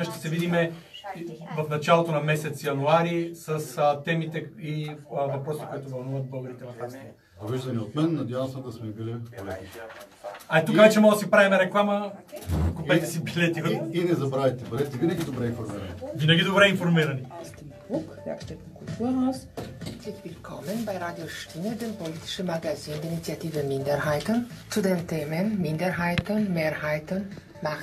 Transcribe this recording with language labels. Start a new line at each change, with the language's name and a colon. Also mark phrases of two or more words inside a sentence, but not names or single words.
Bulgarian: Ще се видим в началото на месец януари с темите и въпроси, които вълнуват българите в Австрия. Довиждане от мен, надявам се да сме били полезни. Тук вече може да си правим реклама. Купете си билети. И не забравяйте, бъдете винаги добре информирани. Винаги добре информирани.
German: Willkommen bei Radio Stimme, dem politischen Magazin der Initiative Minderheiten, zu den Themen Minderheiten, Mehrheiten, Macht.